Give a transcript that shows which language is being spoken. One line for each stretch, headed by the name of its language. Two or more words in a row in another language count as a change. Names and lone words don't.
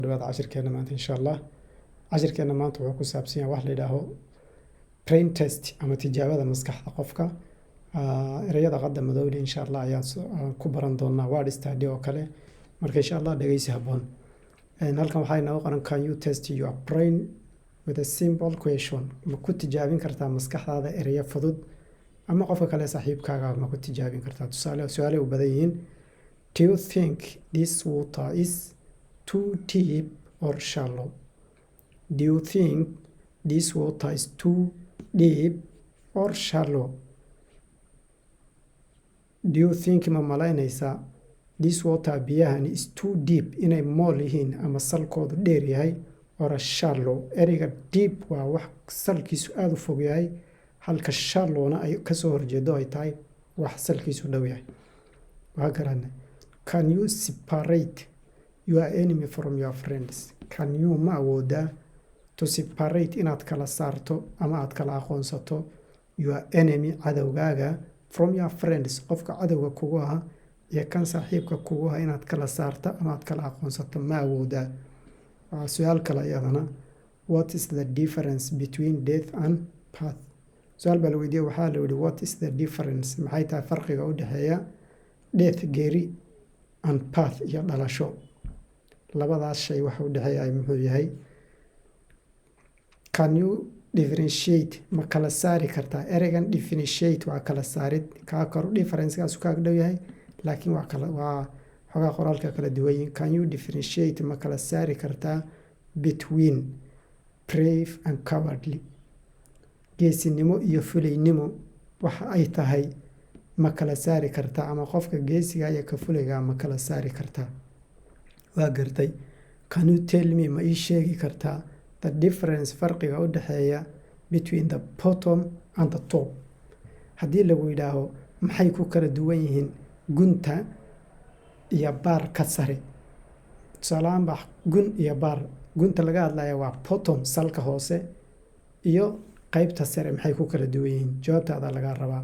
Somali: dhawaad cashirkeena maanta
Arabic: إن شاء الله
Somali: cashirkeena maanta wuxuu ku saabsan yahay wax la yiraahdo
English: brain test
Somali: ama tijaabada maskaxda qofka erayada qadda madowda
Arabic: إن شاء الله
Somali: ayaa ku baran doonaa
English: word study
Somali: oo kale marka
Arabic: إن شاء الله
Somali: dhageysi haboon halkan waxaa inoo qoran
English: can you test your brain with a simple question
Somali: ma ku tijaabin kartaa maskaxdaada eraya fudud ama qofka kale saaxiibkaaga ma ku tijaabin kartaa su'aalo u badan yihiin
English: do you think this water is too deep or shallow? Do you think this water is too deep or shallow? Do you think
Somali: ma malaynaysaa
English: this water biyahan is too deep
Somali: inay mool yihiin ama salkoodu dheer yahay
English: or shallow?
Somali: Ereyga deep waa wax salkiisu aad u fog yahay halka shallowna ay ka soo horjeedo ay tahay wax salkiisu dhow yahay. Waa garanay.
English: Can you separate your enemy from your friends? Can you
Somali: ma awoodaa
English: to separate
Somali: inaad kala saarto ama aad kala aqoonsato
English: your enemy
Somali: cadowgaaga
English: from your friends
Somali: qofka cadowga kugu ah iyo kan saaxiibka kugu ah inaad kala saarto ama aad kala aqoonsato ma awoodaa. Su'aal kale iyadana
English: what is the difference between death and path?
Somali: su'aal baa la weydiiyay waxaa la yidhi
English: what is the difference
Somali: maxay tahay farqiga u dhexeeya death geeri
English: and path
Somali: iyo dhalasho labadaas shay waxa u dhexeeya muxuu yahay?
English: Can you differentiate
Somali: ma kala saari kartaa ereygan differentiate waa kala saarid ka kor difference-kaas ka dhow yahay laakiin waa xogaa qoraalka kala duwan yihiin.
English: Can you differentiate
Somali: ma kala saari kartaa
English: between brave and cowardly?
Somali: geesinimo iyo fulaynimo waxa ay tahay ma kala saari kartaa ama qofka geesiga iyo ka fulayga ma kala saari kartaa? waa gartay.
English: Can you tell me
Somali: ma ii sheegi kartaa
English: the difference
Somali: farqiga u dhexeeya
English: between the bottom and the top?
Somali: haddii lagu yidhaaho maxay ku kala duwan yihiin gunta iyo baar ka sare tusaalahaan baa gun iyo baar gunta laga hadlaya waa bottom salka hoose iyo qaybta sare maxay ku kala duwan yihiin? jawaabtaada laga rabaa.